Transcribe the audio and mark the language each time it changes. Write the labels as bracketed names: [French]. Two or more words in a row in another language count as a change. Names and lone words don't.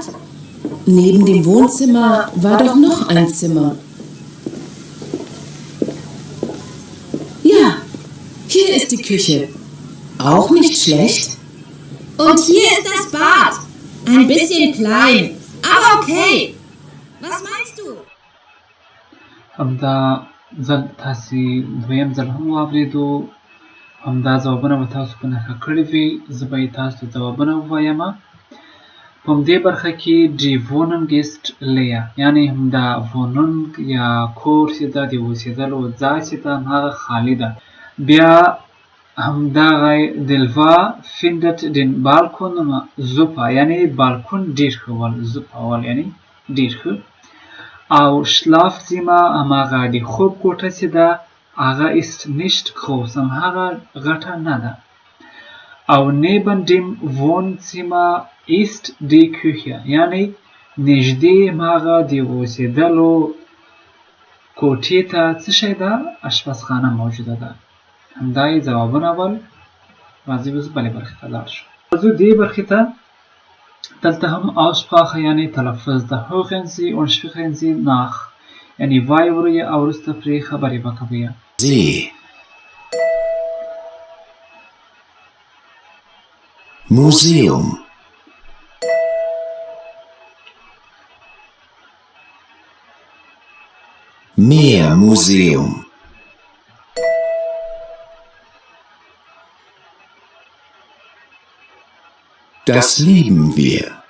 [German] Neben dem Wohnzimmer war doch noch ein Zimmer. Ja, hier ist die Küche. Auch nicht schlecht. Und hier ist das Bad. Ein bisschen klein, aber okay. Was meinst du? [Pashto] همدا ځل تاسې دویم ځل هم واورېدو، همدا ځوابونه به تاسو په نښه کړي وي. زه به یې تاسو ته ځوابونه ووایم. په همدې برخه کې [German] die Wohnung ist leer، [Pashto] یعنې همدا Wohnung یا کور چې ده، د اوسېدلو ځای چې ده، هغه خالي ده. بیا همدغه [German] Delva findet den Balkon super، [Pashto] یعنې بالکن ډېر ښه ول، super ول یعنې ډېر ښه. او Schlafzimmer هماغه د خوب کوټه چې ده، هغه [German] ist nicht groß، [Pashto] هغه غټه نه ده. [German] او neben dem Wohnzimmer ist die Küche، [Pashto] یعنې نږدې هماغه د اوسېدلو کوټې ته څه شی ده؟ اشپزخانه موجوده ده. همدا یې ځوابونه ول. راځئ اوس بلې برخې ته لاړ شو. راځو دې برخې ته. دلته هم Aussprache یعنې تلفظ ده. [German] hören Sie und sprechen Sie nach، [Pashto] یعنې وایې ورئ او وروسته پرې خبرې به کوئ. [German] See. Museum. Meermuseum. Das lieben wir.